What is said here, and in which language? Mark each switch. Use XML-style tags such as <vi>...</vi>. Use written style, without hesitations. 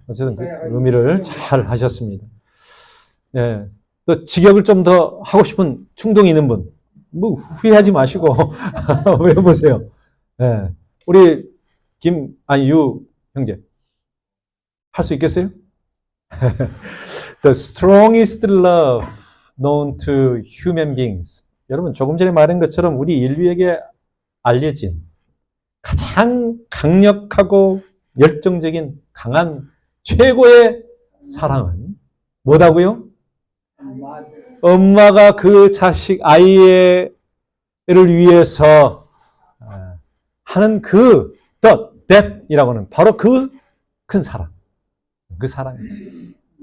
<ko>어쨌든 그 의미를 잘 하셨습니다. 예. 또 직역을 좀 더 하고 싶은 충동이 있는 분, 뭐 후회하지 마시고 외워보세요. 예. 우리 유 형제 할 수 있겠어요?</ko> <en>The strongest love known to human beings.</en> <ko>여러분 조금 전에 말한 것처럼 우리 인류에게 알려진 가장 강력하고 열정적인 강한 최고의 사랑은 뭐다고요? 엄마가 그 자식 아이를 위해서 하는 그 that이라고 하는 바로 그 큰 사랑, 그 사랑입니다.</ko>